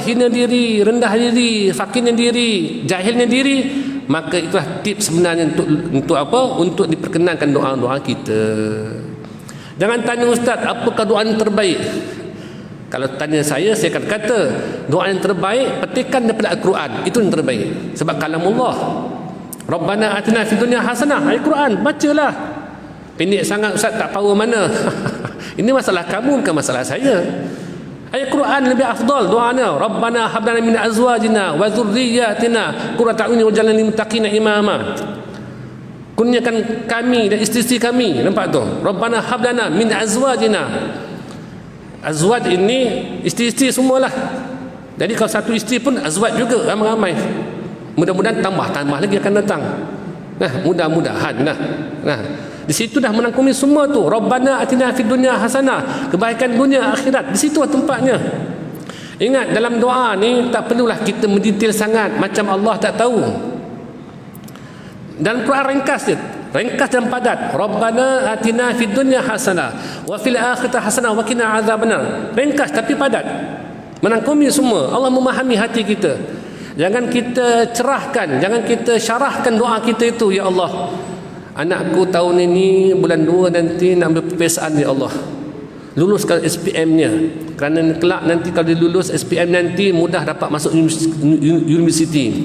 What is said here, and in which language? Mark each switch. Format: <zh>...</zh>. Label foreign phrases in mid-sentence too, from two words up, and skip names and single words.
<ms>Hina diri, rendah diri, fakirnya diri, jahilnya diri, maka itulah tips sebenarnya untuk apa? Untuk diperkenankan doa-doa kita. Jangan tanya ustaz, apakah doa yang terbaik? Kalau tanya saya akan kata doa yang terbaik petikan daripada Al-Quran, itu yang terbaik. Sebab kalamullah.</ms> <ar>ربنا آتنا في الدنيا حسنة,</ar> <ms>ayat Quran, bacalah. Pendek sangat ustaz, tak tahu mana. Ini masalah kamu, bukan masalah saya. Ayat Quran lebih afdal doanya.</ms> <ar>ربنا هب لنا من أزواجنا وذرياتنا قرة أعين واجعلنا للمتقين إماما.</ar> <ms>Kurniakan kami dan isteri-isteri kami. Nampak tu?</ms> <ar>ربنا هب لنا من أزواجنا.</ar> <ms>Azwaj ini isteri-isteri semualah. Jadi kalau satu isteri pun azwaj juga, ramai-ramai. Mudah-mudahan tambah lagi akan datang. Mudah-mudahan di situ dah menangkumi semua tu.</ms> <ar>ربنا آتنا في الدنيا حسنة,</ar> <ms>kebaikan dunia akhirat, di situ tempatnya. Ingat, dalam doa ni tak perlulah kita mendetail sangat macam Allah tak tahu. Dalam Quran ringkas dan padat.</ms> <ar>ربنا آتنا في الدنيا حسنة وفي الآخرة حسنة وقنا عذاب النار.</ar> <ms>Ringkas tapi padat, menangkumi semua. Allah memahami hati kita. Jangan kita cerahkan, jangan kita syarahkan doa kita itu,</ms> <ar>يا الله,</ar> <ms>anakku tahun ini bulan 2 nanti nak ambil peperiksaan,</ms> <ar>يا الله,</ar> <ms>luluskan SPM-nya. Kerana kelak nanti kalau dia lulus SPM nanti mudah dapat masuk universiti.</ms>